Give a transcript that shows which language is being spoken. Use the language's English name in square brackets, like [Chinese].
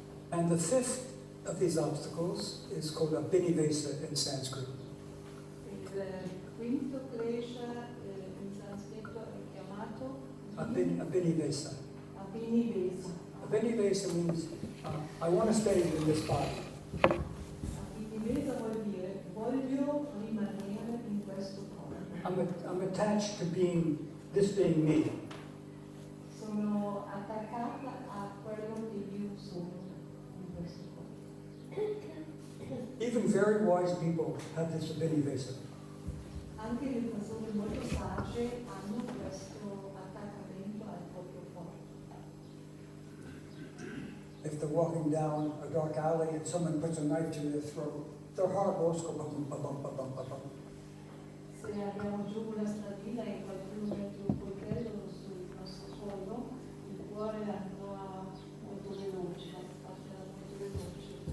[English] And the fifth of these obstacles is called abhinivesa in Sanskrit. [Italian] Il quinto klesha in sanscrito è chiamato [Sanskrit] Abhinivesa. Abhinivesa. [English] Abhinivesa means I want to stay in this body. [Italian] Abhinivesa vuol dire voglio rimanere in questo corpo. [English] I'm attached to this being me. [Italian] Sono attaccata a quello che io sono in questo corpo. [English] Even very wise people have this abhinivesa. [Italian] Anche le persone molto sagge hanno questo attaccamento al proprio corpo. [English] If they're walking down a dark alley and someone puts a knife to their throat, their heart will go bum bum bum bum bum bum bum. [Italian] Se andiamo giù una stradina e qualcuno mette un coltello sul nostro collo, il cuore andrà molto veloce, partirà molto veloce.